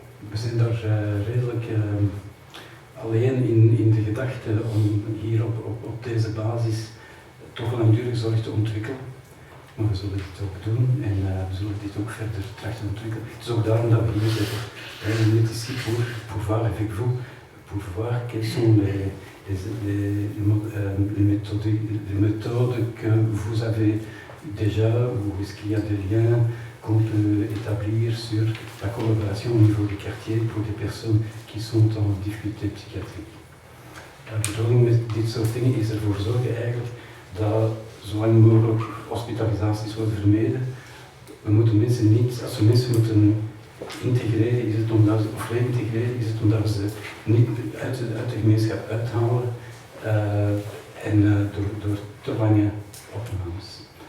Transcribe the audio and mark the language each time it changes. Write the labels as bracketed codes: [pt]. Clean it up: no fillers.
[nl] We zijn daar redelijk alleen in de gedachte om hier op deze basis toch langdurige zorg te ontwikkelen. Maar we zullen dit ook doen en we zullen dit ook verder trachten te ontwikkelen. Het is ook daarom dat we hier zitten. Het is [fr] ici pour pouvoir avec vous, pour voir quelles sont les méthodes que vous avez déjà, ou est-ce qu'il y a des liens qu'on peut établir sur la collaboration au niveau des quartiers pour des personnes qui sont en difficulté psychiatrique. [nl] De bedoeling met dit soort dingen is ervoor zorgen eigenlijk dat zo lang mogelijk hospitalisaties worden vermeden. We moeten mensen niet, als we mensen moeten integreren, is het omdat ze, of reintegreren, is het omdat we ze niet uit de gemeenschap uithalen en door te lange opnames.